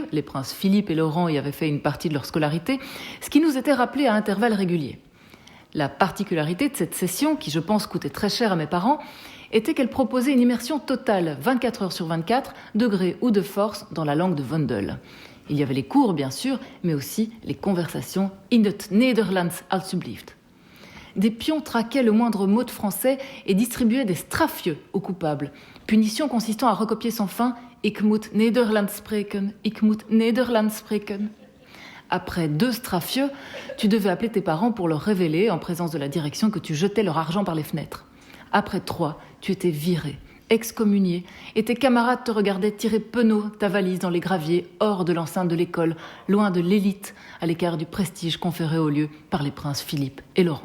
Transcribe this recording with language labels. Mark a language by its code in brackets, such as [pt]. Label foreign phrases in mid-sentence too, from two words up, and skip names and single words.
[fr] Les princes Philippe et Laurent y avaient fait une partie de leur scolarité, ce qui nous était rappelé à intervalles réguliers. La particularité de cette session, qui je pense coûtait très cher à mes parents, était qu'elle proposait une immersion totale, 24 heures sur 24, de gré ou de force, dans la langue de Vondel. Il y avait les cours, bien sûr, mais aussi les conversations [nl] in het Nederlands alsjeblieft. [fr] Des pions traquaient le moindre mot de français et distribuaient des strafieux aux coupables. Punition consistant à recopier sans fin « [nl] Ik moet Nederlands spreken, ik moet Nederlands spreken ». [fr] Après 2 strafieux, tu devais appeler tes parents pour leur révéler, en présence de la direction, que tu jetais leur argent par les fenêtres. Après 3, tu étais viré, excommunié, et tes camarades te regardaient tirer penaud ta valise dans les graviers, hors de l'enceinte de l'école, loin de l'élite, à l'écart du prestige conféré au lieu par les princes Philippe et Laurent.